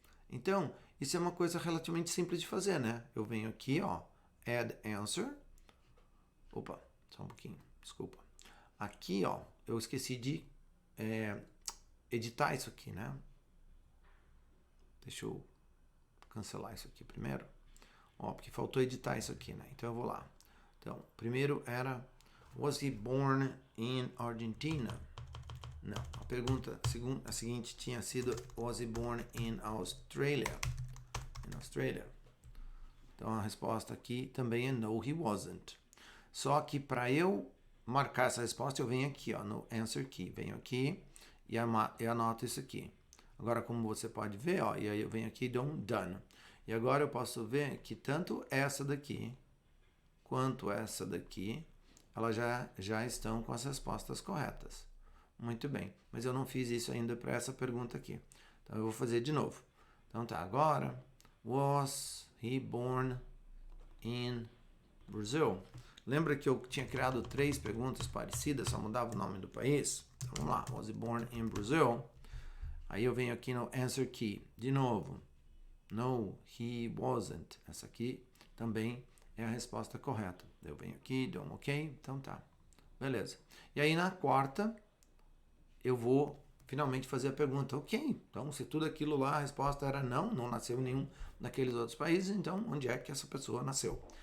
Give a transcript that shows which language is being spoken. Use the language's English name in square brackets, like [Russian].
[Portuguese] Então, isso é uma coisa relativamente simples de fazer, né? Eu venho aqui, ó, add answer. Opa, só um pouquinho, desculpa. Aqui, ó, eu esqueci de editar isso aqui, né? Deixa eu cancelar isso aqui primeiro. Ó, porque faltou editar isso aqui, né? Então eu vou lá. Então, primeiro era, [English] was he born in Argentina? [Portuguese] Não, a pergunta a seguinte tinha sido, [English] was he born in Australia? In Australia. [Portuguese] Então a resposta aqui também é [English] no, he wasn't. [Portuguese] Só que para eu marcar essa resposta, eu venho aqui, ó, no answer key. Venho aqui e anoto isso aqui. Agora, como você pode ver, ó, e aí eu venho aqui e dou um done. E agora eu posso ver que tanto essa daqui quanto essa daqui, elas já estão com as respostas corretas. Muito bem, mas eu não fiz isso ainda para essa pergunta aqui. Então eu vou fazer de novo. Então tá, agora, [English] was he born in Brazil? [Portuguese] Lembra que eu tinha criado 3 perguntas parecidas, só mudava o nome do país? Então vamos lá, [English] was he born in Brazil? [Portuguese] Aí eu venho aqui no answer key, de novo. [English] No, he wasn't. [Portuguese] Essa aqui também é a resposta correta. Eu venho aqui, dou um ok, então tá. Beleza. E aí na quarta, eu vou finalmente fazer a pergunta, ok, então se tudo aquilo lá, a resposta era não nasceu em nenhum daqueles outros países, então onde é que essa pessoa nasceu?